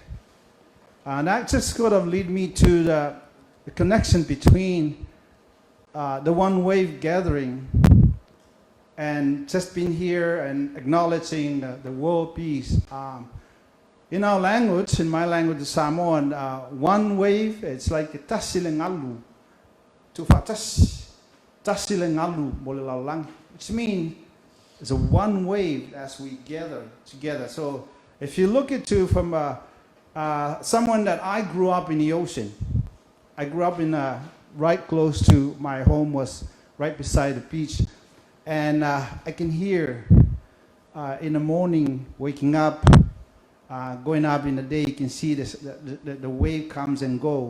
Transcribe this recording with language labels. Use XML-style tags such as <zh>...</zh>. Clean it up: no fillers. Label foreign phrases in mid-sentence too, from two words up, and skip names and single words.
<en>And that just sort of lead me to the connection between the One Wave gathering and just being here and acknowledging the world peace. In our language, in my language, the Samoan, one wave, it's like a</en> <sm>tasilengalu, tu tasilengalu molilalang,</sm> <en>which means it's a one wave as we gather together. So if you look at it from someone that I grew up in the ocean, I grew up in right close to my home was right beside the beach. And I can hear in the morning, waking up, going up in the day, you can see the wave comes and go.</en>